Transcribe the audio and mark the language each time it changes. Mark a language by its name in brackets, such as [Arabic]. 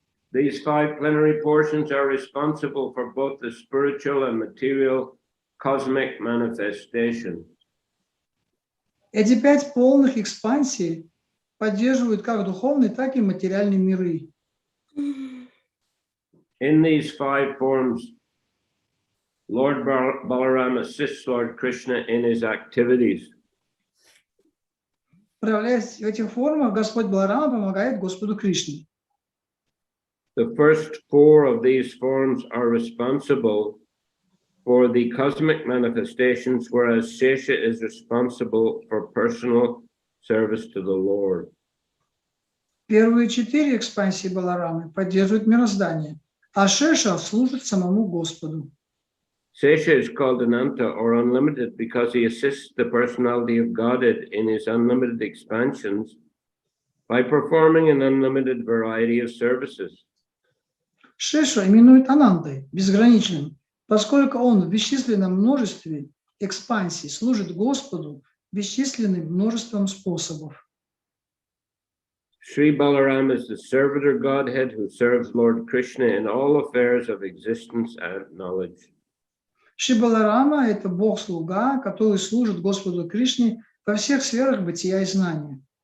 [English] These 5 plenary portions are responsible for both the spiritual and material cosmic manifestations. [Russian] Эти 5 полных экспансий поддерживают как духовные, так и материальные миры. [English] In these 5 forms, Lord Balaram assists Lord Krishna in his activities. [Russian] Проявляясь в этих формах, Господь Баларама помогает Господу Кришне. [English] The first 4 of these forms are responsible for the cosmic manifestations, whereas Sesha is responsible for personal service to the Lord. [Russian] Первые 4 экспансии Баларамы поддерживают мироздание, а Шеша служит самому Господу. [English] Sesha is called Ananta, or unlimited, because he assists the personality of Godhead in his unlimited expansions by performing an unlimited variety of services. [Russian] Шешу именуют Анантой, безграничным, поскольку он в бесчисленном множестве экспансий служит Господу бесчисленным множеством способов. [English] Sri Balaram is the servitor Godhead who serves Lord Krishna in all affairs of existence and knowledge. [Russian] Шри Баларама – это Бог-слуга, который служит Господу Кришне во всех сферах бытия и знания.